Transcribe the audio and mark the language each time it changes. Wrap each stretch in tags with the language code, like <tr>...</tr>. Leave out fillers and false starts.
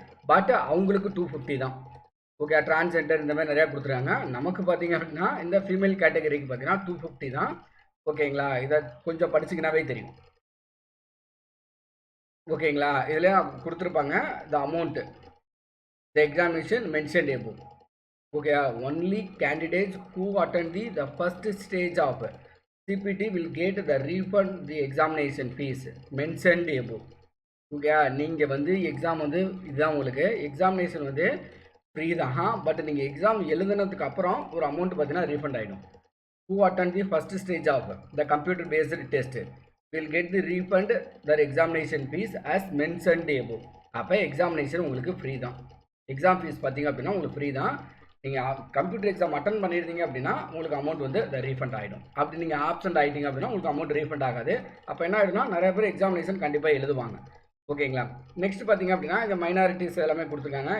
<ta>But அவங்களுக்கு 250 தான். Okay, transgender இந்த மாதிரி நிறையா கொடுத்துருக்காங்க. நமக்கு பார்த்தீங்க அப்படின்னா இந்த ஃபீமேல் கேட்டகரிக்கு பார்த்தீங்கன்னா 250 தான். ஓகேங்களா, இதை கொஞ்சம் படிச்சிங்கனாவே தெரியும். ஓகேங்களா, இதில் கொடுத்துருப்பாங்க த amount the examination mentioned above.</ta> <en>Okay, only candidates who attend the first stage of CPT will get the refund the examination fees mentioned above.</en> <ta>Okay, நீங்கள் வந்து எக்ஸாம் வந்து இதுதான் உங்களுக்கு எக்ஸாமினேஷன் வந்து ஃப்ரீ தான். பட் நீங்கள் எக்ஸாம் எழுதுனதுக்கு அப்புறம் ஒரு அமௌண்ட் பார்த்தீங்கன்னா ரீஃபண்ட் ஆகிடும்.</ta> <en>who attend the first stage of the computer based test will get the refund their examination fees as mentioned above.</en> <ta>அப்போ எக்ஸாமினேஷன் உங்களுக்கு ஃப்ரீ தான். எக்ஸாம் ஃபீஸ் பார்த்தீங்க அப்படின்னா உங்களுக்கு ஃப்ரீ தான். நீங்கள் கம்ப்யூட்டர் எக்ஸாம் அட்டன் பண்ணியிருந்தீங்க அப்படின்னா உங்களுக்கு அமௌண்ட் வந்து ரீஃபண்ட் ஆகிடும். அப்படி நீங்கள் ஆப்சண்ட் ஆகிட்டீங்க அப்படின்னா உங்களுக்கு அமௌண்ட் ரீஃபண்ட் ஆகாது. அப்போ என்ன ஆகிடும்னா நிறைய பேர் எக்ஸாமினேஷன் கண்டிப்பாக எழுதுவாங்க. ஓகேங்களா, நெக்ஸ்ட் பார்த்திங்க அப்படின்னா இந்த மைனாரிட்டிஸ் எல்லாமே கொடுத்துருக்காங்க.</ta>